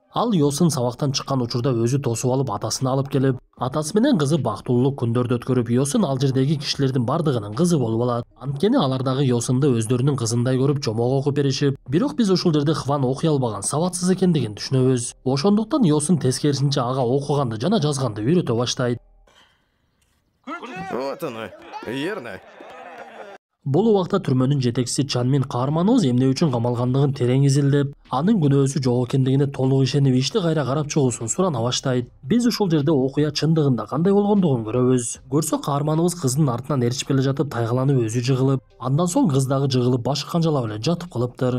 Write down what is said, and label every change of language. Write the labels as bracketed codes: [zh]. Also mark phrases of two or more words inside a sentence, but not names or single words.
[ky] Ал Йосун сабактан чыккан учурда өзү тосуп алып атасына алып келип, атасы менен кызы бактылуулук күндөрдү өткөрүп, Йосун ал жердеги кишилердин бардыгынын кызы болуп алат. Анткени алар дагы Йосунду өздөрүнүн кызындай көрүп, жомок окуп беришип, бирок биз ушул жерде Хван окуй албаган, сабатсыз экендигин түшүнөбүз. Ошондуктан Йосун тескерисинче ага окуганды жана жазганды үйрөтө баштайт. [ru] Вот оно, верно. [ky] Бул убакта түрмөнүн жетекчиси Чанмин каарманыбыз эмне үчүн камалгандыгын терең изилдеп, анын күнөөсү жок экендигине толук ишенип, ишти кайра карап чыгуусун сурана баштайт. Биз ушул жерде окуя чындыгында кандай болгондугун көрөбүз. Көрсө каарманыбыз кыздын артынан ээрчип келе жатып, тайгаланып өзү жыгылып, андан соң кыз дагы жыгылып, башы канжалап эле жатып калыптыр.